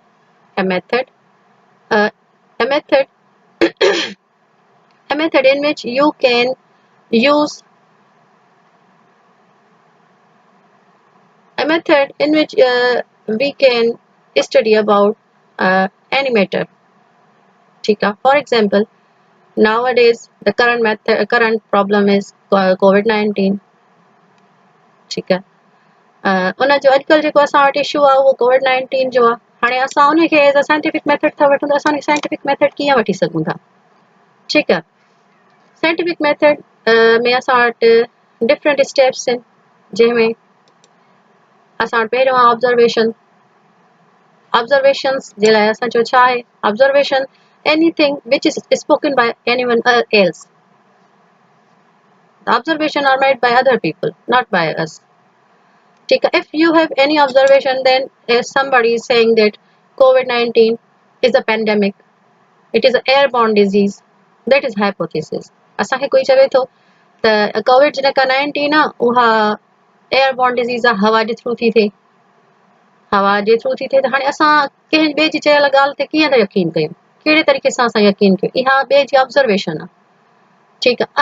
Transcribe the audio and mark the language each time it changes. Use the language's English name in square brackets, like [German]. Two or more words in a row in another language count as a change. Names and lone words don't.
[English] A method, uh, a method, a method in which you can use a method in which we can study about any matter. For example, nowadays the current problem is COVID-19. [Hindi] ठीक है [Sindhi] उन जो अॼुकल्ह जेको असां वटि इशू आहे उहो कोविड-19 जो आहे. हाणे असां उनखे [English] as a scientific method [Sindhi] था वठूं त असां [English] scientific method [Sindhi] कीअं वठी सघूं था. ठीकु आहे. [English] scientific method [Sindhi] में असां वटि [English] different steps [Sindhi] आहिनि जंहिंमें असां वटि पहिरियों आहे ऑब्जर्वेशन्स जे लाइ असांजो छा आहे ऑब्जर्वेशन [English] anything which is spoken by anyone else. The observation are made by other people, not by us. If you have any observation, then if somebody is saying that COVID-19 is a pandemic, it is an airborne disease, that is hypothesis. [Sindhi] असांखे कोई चवे थो त कोविड जेका 19 आहे उहा [English] airborne disease [Sindhi] आहे, हवा जे थ्रू थी थिए, हवा जे थ्रू थी थिए, त हाणे असां कंहिं ॿिए जी चयल ॻाल्हि ते कीअं था यकीन कयूं, कहिड़े तरीक़े सां असां यकीन कयूं, इहा ॿिए जी ऑब्ज़र्वेशन आहे. ठीकु आहे.